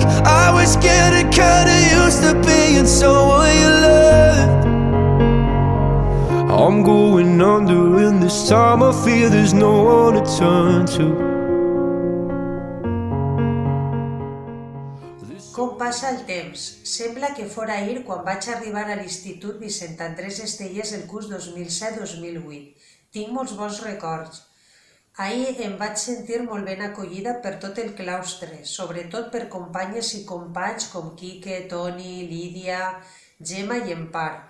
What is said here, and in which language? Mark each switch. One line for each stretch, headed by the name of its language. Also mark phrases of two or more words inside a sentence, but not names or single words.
English: I was getting kinda used to being someone you loved. I'm going under, and this time I fear there's no one to turn to.
Catalan: Com passa el temps? Sembla que fora ahir quan vaig arribar a l'Institut Vicent Andrés Estellés el curs 2007-2008. Tinc molts bons records. Ahir em vaig sentir molt ben acollida per tot el claustre, sobretot per companyes i companys com Quique, Toni, Lídia, Gemma i Empar.